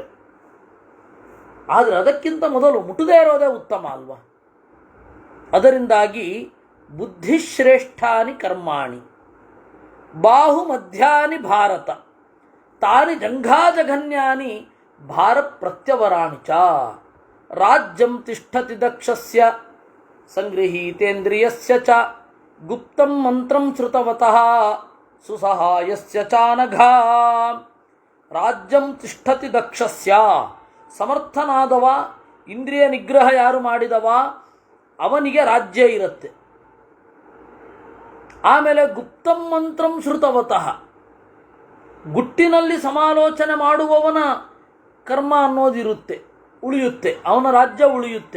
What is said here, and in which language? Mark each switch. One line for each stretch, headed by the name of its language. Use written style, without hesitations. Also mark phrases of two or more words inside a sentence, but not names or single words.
Kannada: ಆದರೆ ಅದಕ್ಕಿಂತ ಮೊದಲು ಮುಟ್ಟದೇ ಇರೋದೇ ಉತ್ತಮ ಅಲ್ವಾ?
Sanskrit: ಅದರಿಂದಾಗಿ ಬುದ್ಧಿಶ್ರೇಷ್ಠಾನಿ ಕರ್ಮಾಣಿ ಬಾಹುಮಧ್ಯಾನಿ ಭಾರತ ತಾನಿ ಜಂಘಾಜಘನ್ಯಾನಿ ಭಾರ ಪ್ರತ್ಯವರಾಣಿ ಚ. ರಾಜ್ಯಂ ತಿಷ್ಠತಿ ದಕ್ಷಸ್ಯ ಸಂಗೃಹೀತೇಂದ್ರಿಯಸ್ಯ ಚ ಗುಪ್ತಂ ಮಂತ್ರಂ ಶ್ರುತವತಃ ಸುಸಹಾಯಸ್ಯ ಚಾನಘಾ. ರಾಜ್ಯಂ ತಿಷ್ಠತಿ ದಕ್ಷಸ್ಯ,
Kannada: ಸಮರ್ಥನಾದವ, ಇಂದ್ರಿಯ ನಿಗ್ರಹ ಯಾರು ಮಾಡಿದವ ಅವನಿಗೆ ರಾಜ್ಯ ಇರುತ್ತೆ. ಆಮೇಲೆ
Sanskrit: ಗುಪ್ತಂ ಮಂತ್ರಂ ಶ್ರುತವತಃ,
Kannada: ಗುಟ್ಟಿನಲ್ಲಿ ಸಮಾಲೋಚನೆ ಮಾಡುವವನ ಕರ್ಮ ಅನ್ನೋದಿರುತ್ತೆ, ಉಳಿಯುತ್ತೆ, ಅವನ ರಾಜ್ಯ ಉಳಿಯುತ್ತೆ.